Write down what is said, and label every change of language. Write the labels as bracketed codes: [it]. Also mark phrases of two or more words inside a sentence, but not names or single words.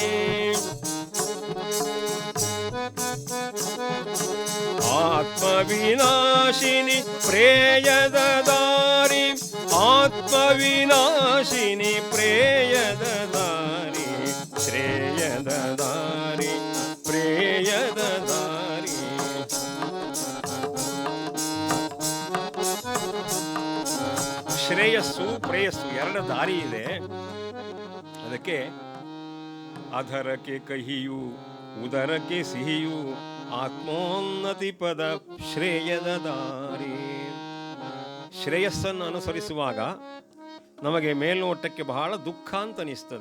[kn] ಆತ್ಮವಿನಾಶಿನಿ ಪ್ರೇಯದ ದಾರಿ, ಆತ್ಮವಿನಾಶಿನಿ ಪ್ರೇಯದ ದಾರಿ, ಶ್ರೇಯದ ದಾರಿ ಪ್ರೇಯದ ದಾರಿ. ಶ್ರೇಯಸ್ಸು ಪ್ರೇಯಸ್ಸು ಎರಡು ದಾರಿ ಇದೆ. ಅದಕ್ಕೆ ಅಧರಕ್ಕೆ ಕಹಿಯು ಉದರಕ್ಕೆ ಸಿಹಿಯು ಆತ್ಮೋನ್ನತಿ ಪದ ಶ್ರೇಯದ ದಾರಿ. ಶ್ರೇಯಸ್ಸನ್ನು ಅನುಸರಿಸುವಾಗ ನಮಗೆ ಮೇಲ್ನೋಟಕ್ಕೆ ಬಹಳ ದುಃಖ ಅಂತ ಅನಿಸ್ತದೆ.